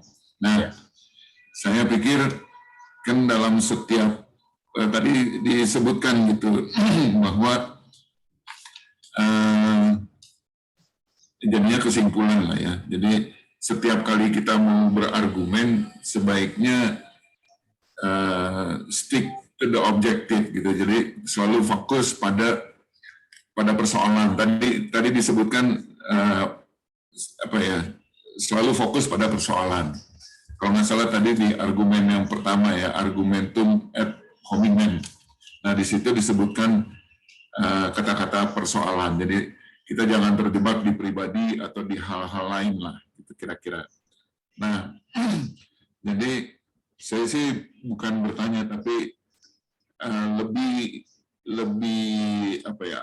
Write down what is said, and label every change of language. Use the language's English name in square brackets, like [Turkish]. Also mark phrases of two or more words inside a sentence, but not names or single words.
[Indonesian] Nah, saya pikir kan dalam setiap tadi disebutkan gitu bahwa jadinya kesimpulan lah ya. Jadi setiap kali kita mau berargumen sebaiknya [English] stick to the objective [Indonesian] gitu. Jadi selalu fokus pada persoalan. Tadi disebutkan apa ya? Selalu fokus pada persoalan. Kalau nggak salah tadi di argumen yang pertama ya, [Latin] argumentum ad hominem. [Indonesian] Nah di situ disebutkan kata-kata persoalan. Jadi kita jangan terjebak di pribadi atau di hal-hal lain lah, gitu kira-kira. Nah, jadi saya sih bukan bertanya, tapi lebih apa ya?